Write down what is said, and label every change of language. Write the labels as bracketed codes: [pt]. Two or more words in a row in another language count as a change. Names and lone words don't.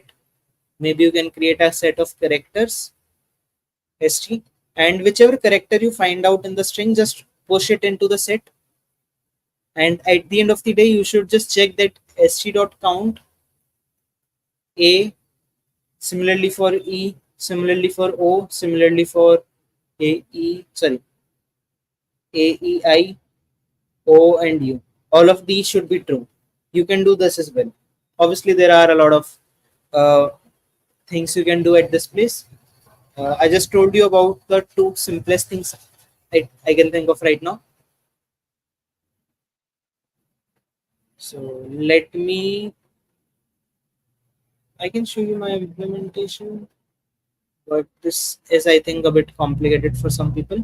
[en] Maybe you can create a set of characters st, and whichever character you find out in the string, just push it into the set. And at the end of the day, you should just check that st.count a, similarly for e, similarly for o, similarly for a e i o and u. All of these should be true. You can do this as well. Obviously there are a lot of uh, things you can do at this place. I just told you about the two simplest things I can think of right now. So let me, I can show you my implementation, but this is, I think, a bit complicated for some people.